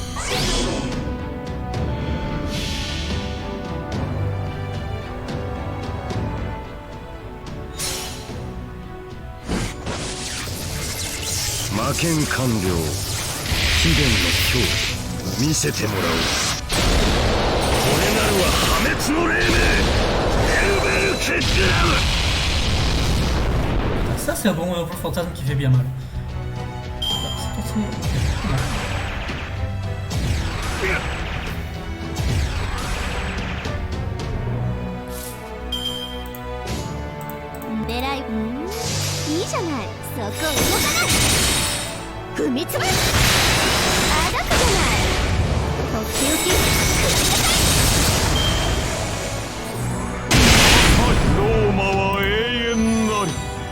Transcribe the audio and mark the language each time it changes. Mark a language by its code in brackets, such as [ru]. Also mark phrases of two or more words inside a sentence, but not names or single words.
[ja] 魔剣完了。秘伝の恐怖見せてもらおう。これなるは破滅の黎明。エルベルケグラム。 [fr] Ça, c'est un bon fantasme qui fait bien mal. C'est pas très... [ja] 狙い、いいじゃない。そこ動かない。踏みつぶす。あだくじゃない。とっておき。ローマは永遠なり。